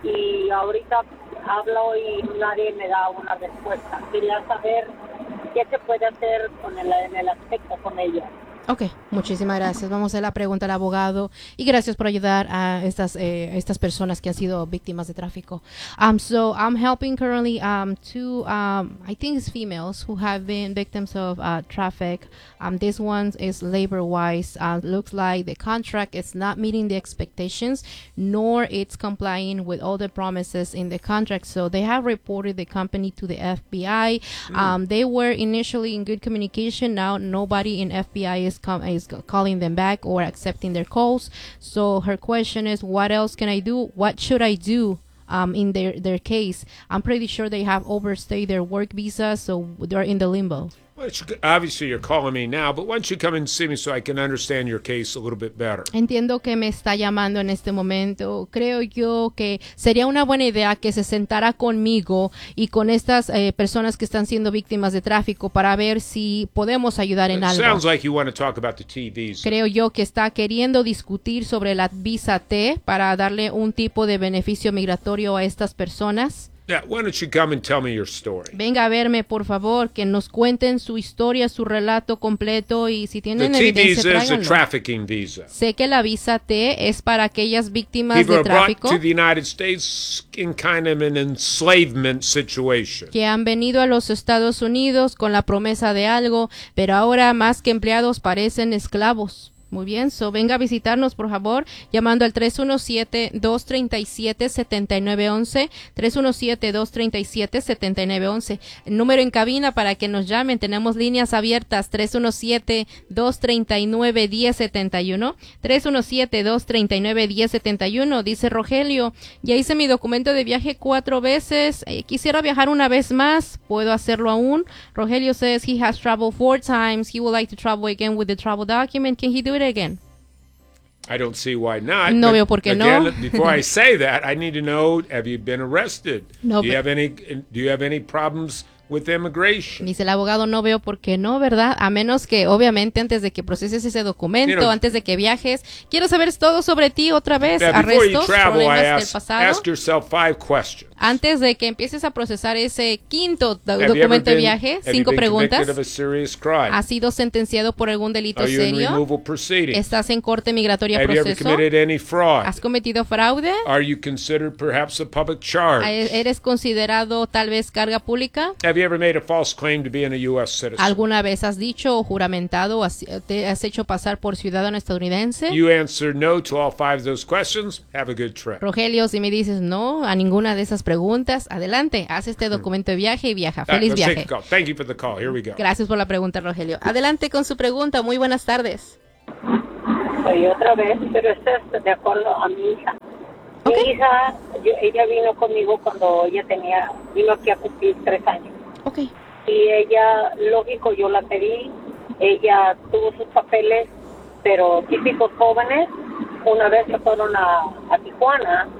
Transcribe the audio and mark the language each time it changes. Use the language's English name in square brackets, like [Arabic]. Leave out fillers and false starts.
[Spanish] Y ahorita hablo y nadie me da una respuesta. Quería saber qué se puede hacer con en el aspecto con ellas. Ok, muchísimas gracias. Vamos a hacer la pregunta al abogado. Y gracias por ayudar a estas personas que han sido víctimas de tráfico. [English] So I'm helping currently two, I think it's females who have been victims of traffic. This one is labor-wise. Looks like the contract is not meeting the expectations, nor it's complying with all the promises in the contract. So they have reported the company to the FBI. They were initially in good communication. Now nobody in FBI is calling them back or accepting their calls. So her question is, what else can I do? What should I do in their case? I'm pretty sure they have overstayed their work visa, so they're in the limbo. Obviously, you're calling me now, but why don't you come and see me so I can understand your case a little bit better. [Spanish] Entiendo que me está llamando en este momento. Creo yo que sería una buena idea que se sentara conmigo y con estas personas que están siendo víctimas de tráfico para ver si podemos ayudar en algo. [English] Sounds like you want to talk about the T visa. [Spanish] Creo yo que está queriendo discutir sobre la visa T para darle un tipo de beneficio migratorio a estas personas. [English] Yeah, why don't you come and tell me your story? [Spanish] Venga a verme, por favor, que nos cuenten su historia, su relato completo y si tienen evidencia, tráiganlo. [English] The T visa is a trafficking visa. [Spanish] Sé que la visa T es para aquellas víctimas [English] people [Spanish] de tráfico. [English] People are brought to the United States in kind of an enslavement situation. [Spanish] Que han venido a los Estados Unidos con la promesa de algo, pero ahora más que empleados parecen esclavos. Muy bien, so venga a visitarnos, por favor, llamando al 317-237-7911, 317-237-7911. El número en cabina para que nos llamen, tenemos líneas abiertas, 317-239-1071, 317-239-1071. Dice Rogelio, ya hice mi documento de viaje 4 veces, quisiera viajar una vez más, ¿puedo hacerlo aún? [English] Rogelio says he has traveled 4 times, he would like to travel again with the travel document, can he do it again? I don't see why not. [Spanish] No veo por qué [English] again, [Spanish] no. [English] Before I say that, I need to know, have you been arrested? No, do you have any problems with immigration? [Spanish] Dice el abogado, no veo por qué no, ¿verdad? A menos que, obviamente, antes de que proceses ese documento, antes de que viajes, quiero saber todo sobre ti otra vez, arrestos, [English] before you travel, [Spanish] problemas del pasado. [English] Ask yourself 5 questions. [Spanish] Antes de que empieces a procesar ese quinto documento de viaje, 5 preguntas. [English] Have you been convicted of a serious crime? [Spanish] ¿Has sido sentenciado por algún delito [English] Are [Spanish] serio? [English] You in removal proceedings? [Spanish] ¿Estás en corte migratoria [English] Have [Spanish] proceso? [English] You ever committed any fraud? [Spanish] ¿Has cometido fraude? [English] Are you considered perhaps a public charge? [Spanish] ¿Eres considerado tal vez carga pública? [English] Have you ever made a false claim to being a U.S. citizen? [Spanish] ¿Alguna vez has dicho o juramentado o te has hecho pasar por ciudadano estadounidense? [English] You answer no to all 5 of those questions. Have a good trip. [Spanish] Rogelio, si me dices no a ninguna de esas preguntas, adelante, haz este documento de viaje y viaja. Feliz viaje. [English] Thank you for the call. Here we go. [Spanish] Gracias por la pregunta, Rogelio. Adelante con su pregunta. Muy buenas tardes. y otra vez, pero esto es de acuerdo a mi hija. [English] Okay. [Spanish] Mi hija, ella vino conmigo cuando ella tenía, vino aquí a cumplir 3 años. [English] Okay. [Spanish] Y ella, lógico, yo la pedí, ella tuvo sus papeles, pero típicos jóvenes, una vez se fueron a Tijuana,